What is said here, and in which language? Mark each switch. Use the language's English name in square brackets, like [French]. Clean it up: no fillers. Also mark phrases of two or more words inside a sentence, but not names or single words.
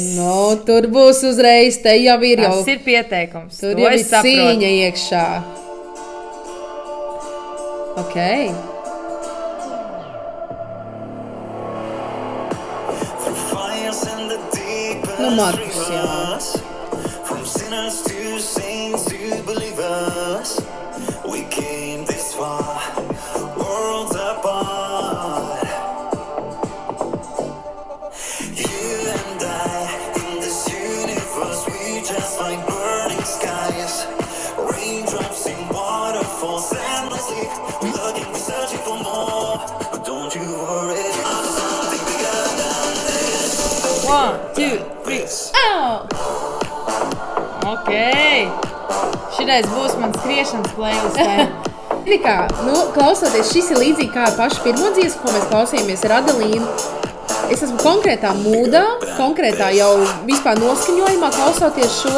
[Latvian] No, tur būs uzreiz, te jau ir jau. Tas ir pieteikums. Tur jau ir cīņa iekšā. Ok. Nu, Markus, jā. [English] From sinners to saints to believers, we came this far, worlds apart. You and I, in this universe, we just like burning skies, raindrops in waterfalls, endlessly looking, searching for more. But don't you worry, there's something bigger than this. 1, 2, 3. Oh! Ok. [Latvian] Šitais būs mans skriešanas playlistē. Kā, nu, klausoties, šis ir līdzīgi kā pašu pirmo dziesmu, ko mēs klausījāmies ar Adelīnu. Es esmu konkrētā mūdā, konkrētā jau vispār noskaņojumā klausoties šo.